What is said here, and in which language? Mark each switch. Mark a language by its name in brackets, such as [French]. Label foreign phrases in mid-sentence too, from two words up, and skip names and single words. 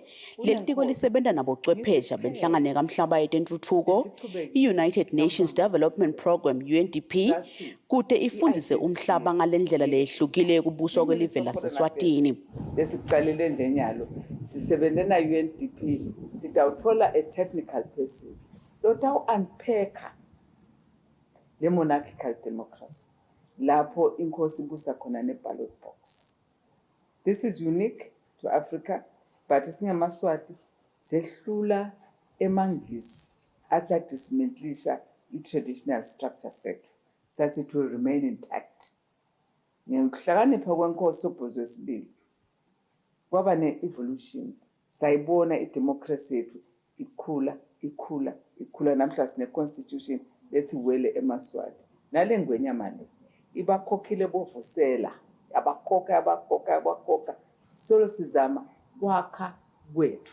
[Swati] Leli tiko lisebenta nabocwephesha benhlangano yakamhlaba yetentfutfuko i-United Nations Development Programme UNDP kude ifundzise umhlaba ngalendlela leyehlukile yekubuswa kwelive laseSwatini. Lesicalele nje nyalo sisebenzele na UNDP sitawuthola [English] a technical person [Swati] lotawu unpack le [English] monarchical democracy [Swati] lapho inkosi ibusa khona ne [English] ballot box. This is unique to Africa but [Swati] singamaswati sehlula emangisi atha dismantlisha [English] i-traditional structure [Swati] sethu sathi [English] it will remain intact. [Swati] Ngekuhlakanipha kwenkosi obhozwe sibili kwaba ne-evolution sayibona i-democracy yethu ikhula namhla sine-constitution lethi wele emaswati nale ngwenyamane ibakhokhile bovusela abakhokha solo sizama kwakha kwethu.